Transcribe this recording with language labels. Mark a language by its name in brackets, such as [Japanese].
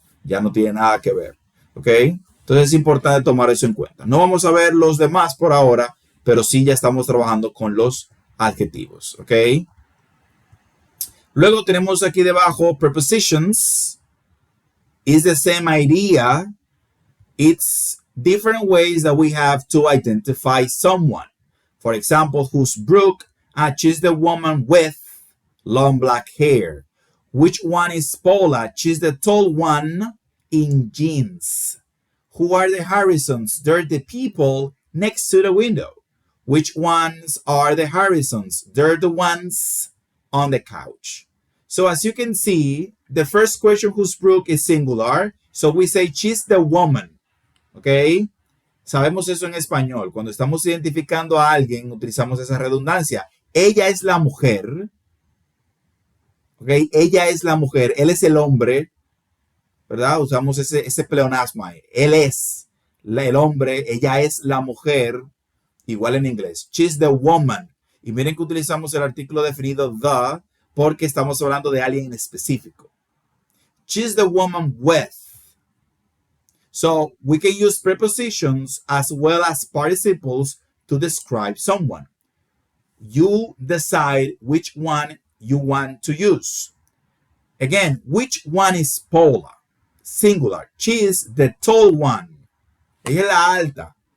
[Spanish] Ya no tiene nada que ver. ¿Ok? Entonces es importante tomar eso en cuenta. No vamos a ver los demás por ahora, pero sí ya estamos trabajando con los adjetivos. ¿Ok? Luego tenemos aquí debajo prepositions. [English] Is the same idea. It's different ways that we have to identify someone. For example, who's Brooke? Ah, she's the woman with long black hair. Which one is Paula? She's the tall one in jeans. Who are the Harrisons? They're the people next to the window. Which ones are the Harrisons? They're the ones on the couch. So as you can see, the first question, who's Brooke, is singular. So we say she's the woman. ¿Ok? [Spanish] Sabemos eso en español. Cuando estamos identificando a alguien, utilizamos esa redundancia. Ella es la mujer. ¿Ok? Ella es la mujer. Él es el hombre. ¿Verdad? Usamos ese pleonasmo ahí. Él es el hombre. Ella es la mujer. Igual en inglés. [English] She's the woman. [Spanish] Y miren que utilizamos el artículo definido the porque estamos hablando de alguien en específico. [English] She's the woman with. So we can use prepositions as well as participles to describe someone. You decide which one you want to use. Again, which one is Paula? Singular. She is the tall one. [Spanish] Ella es la alta.